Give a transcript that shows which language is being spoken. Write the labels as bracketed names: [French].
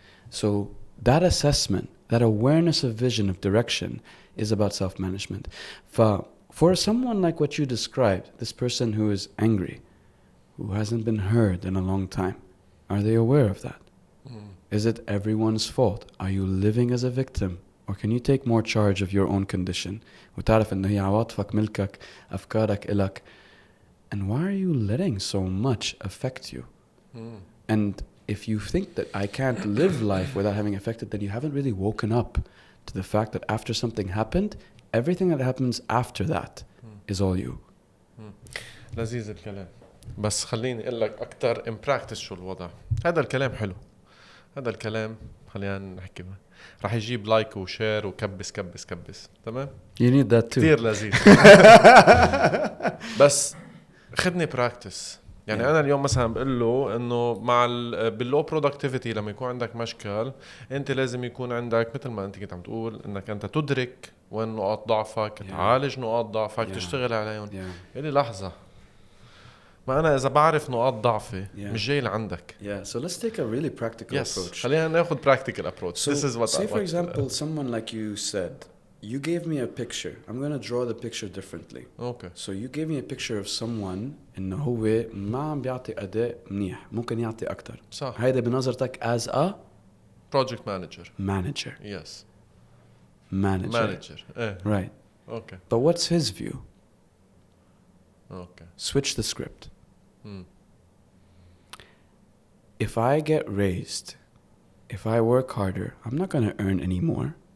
[English] So that assessment, that awareness of vision, of direction, is about self-management. For someone like what you described, this person who is angry, who hasn't been heard in a long time, are they aware of that? Is it everyone's fault? Are you living as a victim? Or can you take more charge of your own condition? [Arabic] وتعرف إنه هي عواطفك ملكك، أفكارك إلك. [English] And why are you letting so much affect you? And if you think that I can't live life without having affected, then you haven't really woken up to the fact that after something happened, everything that happens after that is all you. [Arabic] لذيذ الكلام. بس خليني أقول لك أكتر [English] in practice [Arabic] شو الوضع. هذا الكلام حلو. هذا الكلام خلينا نحكي به. راح يجيب لايك وشير وكبس كبس كبس. تمام؟ [English] You need that too. [Arabic] كتير لذيذ. بس خدني practice. يعني أنا اليوم مثلا بقول له إنه مع باللو productivity لما يكون عندك مشكل أنت لازم يكون عندك مثل ما أنت كنت عم تقول إنك أنت تدرك وين نقاط ضعفك، تعالج نقاط ضعفك، تشتغل عليهم. يلي لحظة، ما أنا إذا بعرف نقاط ضعفي مش جاي لعندك. [English] So let's take a really practical approach. [Arabic] خلينا ناخد [English] practical approach. So this is what say for example, someone like you said, you gave me a picture. I'm going to draw the picture differently. Okay. So you gave me a picture of someone [Arabic] إنه هو ما عم بيعطي أداء منيح، ممكن يعطي أكتر. صح. هيدا بنظرتك [English] as a project manager. Manager. Yes. Manager. Right. Okay. But what's his view? Okay. Switch the script. If I get raised, if I work harder, I'm not going to earn any more.